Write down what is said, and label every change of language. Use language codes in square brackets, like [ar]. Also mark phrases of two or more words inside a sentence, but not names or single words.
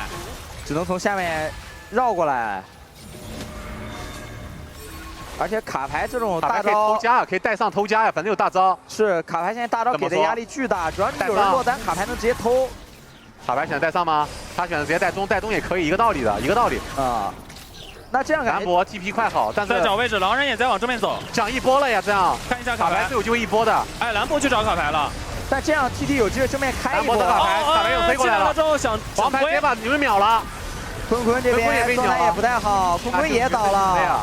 [zh] 只能從下面繞過來。而且卡牌這種大招可以偷家，可以帶上偷家呀，反正有大招。是卡牌現在大招給的壓力巨大，主要是有人落单，卡牌能直接偷。卡牌選擇帶上嗎？他選擇直接帶中也可以，一個道理的，一個道理。啊。那這樣感覺。蘭博 TP 快好，但是在找位置，狼人也在往正面走。搶一波了呀，這樣。看一下卡牌是有机會一波的。哎，蘭博去找卡牌了。但這樣 TT 有機會正面開一波。卡牌又飛過來了。之後想黄牌直接把牛人秒了。坤坤這邊状態也不太好，坤坤也倒了。